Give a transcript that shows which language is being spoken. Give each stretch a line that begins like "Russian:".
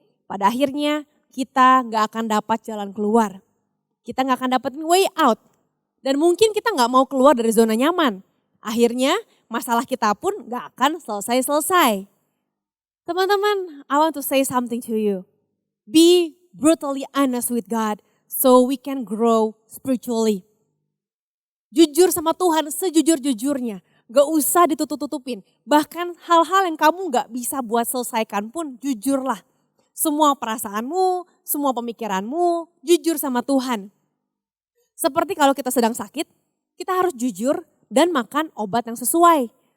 Indonesian: Pada akhirnya kita gak akan dapat jalan keluar. Kita gak akan dapat
English: way out.
Indonesian: Dan mungkin kita gak mau keluar dari zona nyaman. Akhirnya masalah kita pun gak akan selesai-selesai.
English: Teman-teman, I want to say something to you. Be brutally honest with God so we can grow spiritually.
Indonesian: Jujur sama Tuhan sejujur-jujurnya. Gak usah ditutup-tutupin. Bahkan hal-hal yang kamu gak bisa buat selesaikan pun jujurlah. Semua perasaanmu, semua pemikiranmu, jujur sama Tuhan. Seperti kalau kita sedang sakit, kita harus jujur dan makan obat yang sesuai.